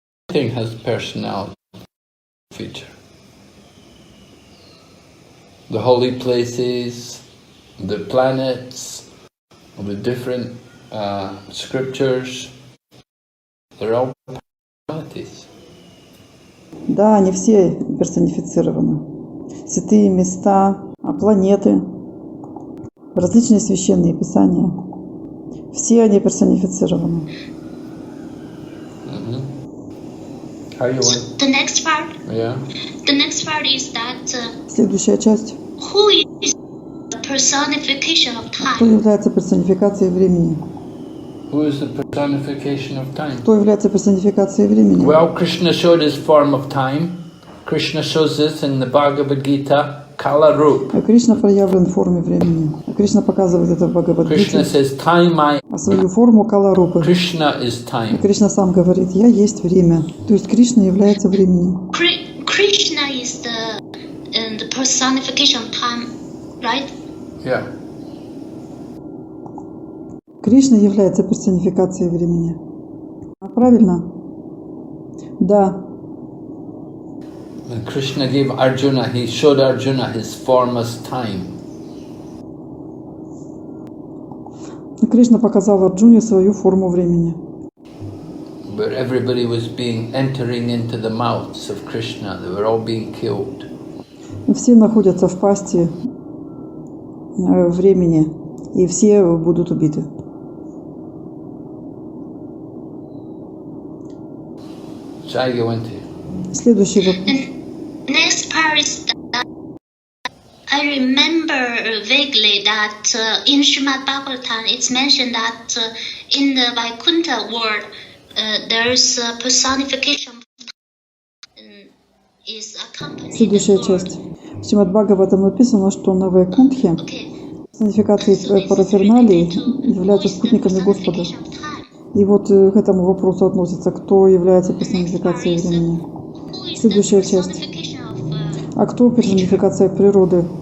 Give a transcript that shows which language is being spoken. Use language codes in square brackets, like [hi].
[en] Everything has personality feature. The holy places, the planets, the different scriptures, they're all personalities. [ru] Да, они все персонифицированы. Святые места, планеты, различные священные писания. Все они персонифицированы. [en] How you want? The next part. Yeah. The next part is that. [ru] Следующая часть. [en] Who is the personification of time? [ru] Кто является персонификацией времени? [en] Who is the personification of time? [ru] Кто является персонификацией времени? [en] Well, Krishna showed his form of time. Krishna shows this in the Bhagavad-Gita, Kala Rup. [ru] Кришна проявлен в форме времени. Кришна показывает это в Бхагавад-гите. [en] Krishna says, time I... [ru] Свою форму Кала-рупы. [en] Krishna is time. [ru] Кришна сам говорит, я есть время. То есть Кришна является временем. [en] Krishna is the personification of time, right? Yeah. [ru] Кришна является персонификацией времени. Правильно? Да. [en] When Krishna gave Arjuna, he showed Arjuna his form as time. [ru] Кришна показал Арджуне свою форму времени. [en] Where everybody was entering into the mouths of Krishna, they were all being killed. [ru] Все находятся в пасти времени, и все будут убиты. Следующий вопрос. [en] Next part is that I remember vaguely that in Brihad-Bhagavatamriта it's mentioned that in the Vaikuntha world there's a personification is accompanied. [ru] Следующая часть. В Шримад-Бхагаватам написано, что на Вайкунтхе персонификации параферналии являются спутниками Господа. И вот к этому вопросу относится, кто является персонификацией времени. Следующая часть. А кто персонификация природы?